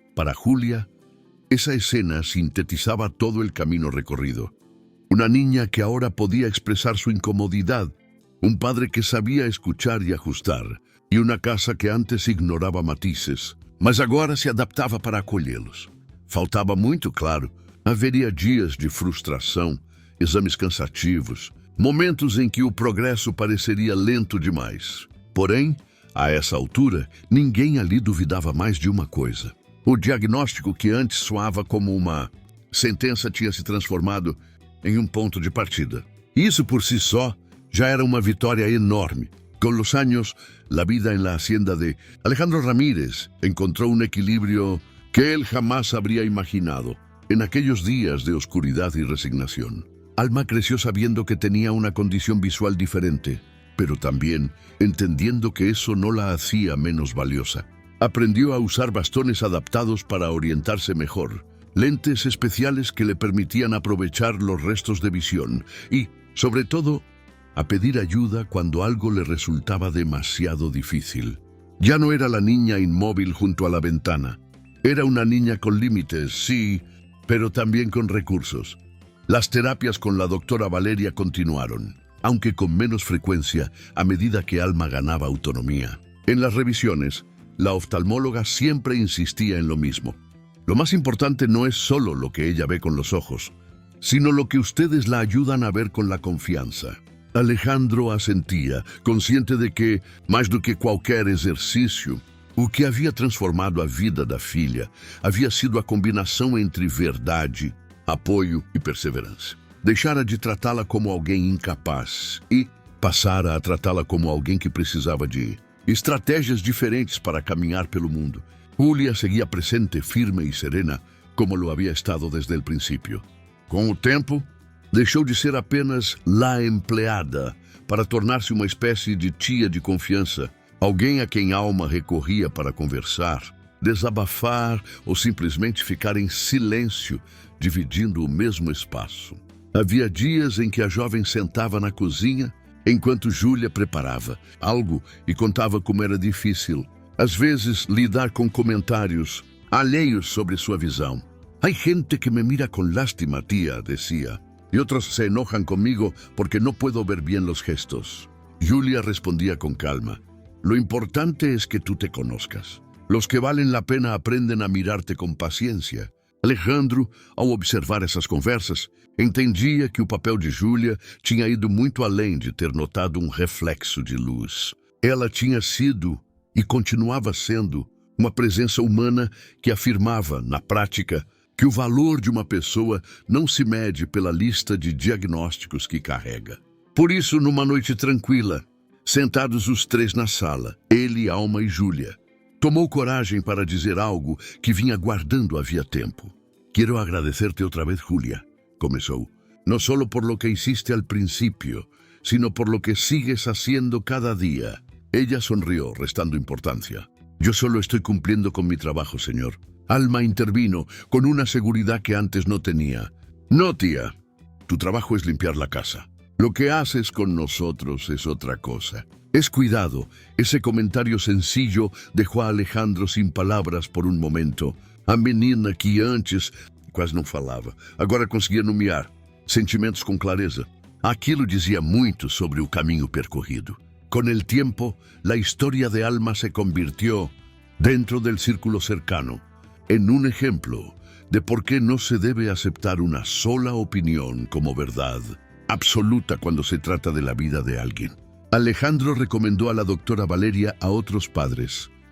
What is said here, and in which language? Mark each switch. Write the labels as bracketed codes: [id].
[es] Para Julia, esa escena sintetizaba todo el camino recorrido. Una niña que ahora podía expresar su incomodidad, un padre que sabía escuchar y ajustar, y una casa que antes [pt] ignorava matices, mas agora se adaptava para acolhê-los. Faltava muito, claro. Haveria dias de frustração, exames cansativos, momentos em que o progresso pareceria lento demais. Porém, a essa altura, ninguém ali duvidava mais de uma coisa. O diagnóstico que antes soava como uma sentença tinha se transformado em um ponto de partida. Isso por si só já era uma vitória enorme. [es] Con los años, la vida en la hacienda de Alejandro Ramírez encontró un equilibrio que él jamás habría imaginado. En aquellos días de oscuridad y resignación, Alma creció sabiendo que tenía una condición visual diferente, pero también entendiendo que eso no la hacía menos valiosa. Aprendió a usar bastones adaptados para orientarse mejor, lentes especiales que le permitían aprovechar los restos de visión y, sobre todo, a pedir ayuda cuando algo le resultaba demasiado difícil. Ya no era la niña inmóvil junto a la ventana. Era una niña con límites, sí, pero también con recursos. Las terapias con la doctora Valeria continuaron, aunque con menos frecuencia a medida que Alma ganaba autonomía. En las revisiones, la oftalmóloga siempre insistía en lo mismo. Lo más importante no es solo lo que ella ve con los ojos, sino lo que ustedes la ayudan a ver con la confianza. [pt] Alejandro assentia, consciente de que, mais do que qualquer exercício, o que havia transformado a vida da filha havia sido a combinação entre verdade, apoio e perseverança. Deixara de tratá-la como alguém incapaz e passara a tratá-la como alguém que precisava de estratégias diferentes para caminhar pelo mundo. [es] Julia seguía presente, firme y serena, como lo había estado desde el principio. Con el tiempo, [pt] deixou de ser apenas [es] la empleada [pt] para tornar-se uma espécie de tia de confiança, alguém a quem Alma recorria para conversar, desabafar ou simplesmente ficar em silêncio, dividindo o mesmo espaço. Havia dias em que a jovem sentava na cozinha enquanto Julia preparava algo e contava como era difícil, às vezes, lidar com comentários alheios sobre sua visão. [es] Hay gente que me mira con lástima, tía, decía, y otros se enojan conmigo porque no puedo ver bien los gestos. Julia respondía con calma, lo importante es que tú te conozcas. Los que valen la pena aprenden a mirarte con paciencia. [pt] Alejandro, ao observar essas conversas, entendia que o papel de Julia tinha ido muito além de ter notado um reflexo de luz. Ela tinha sido e continuava sendo uma presença humana que afirmava, na prática, que o valor de uma pessoa não se mede pela lista de diagnósticos que carrega. Por isso, numa noite tranquila, sentados os três na sala, ele, Alma e Júlia, tomou coragem para dizer algo que vinha guardando havia tempo. [es] «Quiero agradecerte otra vez, Julia», comenzó, «no solo por lo que hiciste al principio, sino por lo que sigues haciendo cada día». Ella sonrió, restando importancia. «Yo solo estoy cumpliendo con mi trabajo, señor». Alma intervino con una seguridad que antes no tenía. «No, tía, tu trabajo es limpiar la casa. Lo que haces con nosotros es otra cosa». Es cuidado. Ese comentario sencillo dejó a Alejandro sin palabras por [pt] um momento. A menina que antes quase não falava, agora conseguia nomear sentimentos com clareza. Aquilo dizia muito sobre o caminho percorrido. [es] Con el tiempo, la historia de Alma se convirtió, dentro del círculo cercano, en un ejemplo de por qué no se debe aceptar una sola opinión como verdad absoluta cuando se trata de la vida de alguien. Alejandro recomendó a la doctora Valeria a otros padres.